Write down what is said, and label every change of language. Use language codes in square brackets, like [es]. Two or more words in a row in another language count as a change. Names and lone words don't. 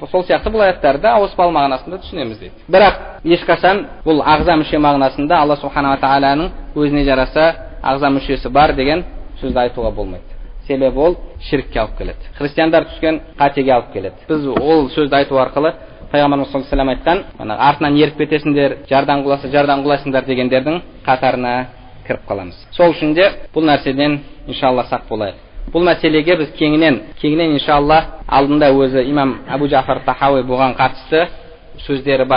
[kk] Сол сияқты бұл аяттарды ауыспалы мағынасында түсінеміз дейді. Бірақ ешқашан бұл ағза мүше мағынасында Алла Субхана тағаланың өзіне жараса ағза мүшесі бар деген сөзді айтуға болмайды. Себебі ол ширкке алып келеді. Христиандар түскен қатеге алып келеді. Біз ол сөзді айту арқылы Пайғамбарымыз [ar] صلى الله عليه وسلم [kk] айтқан, артынан еріп кетесіңдер, жардан құлайсыңдар дегендердің қатарына кіріп қаламыз. Сол үшін де бұл нәрседен иншалла сақ болайық. Бұл мәселеге біз кеңінен иншалла алдында өзі имам Абу Джафар Тахауи бұған қатысты сөздері бар.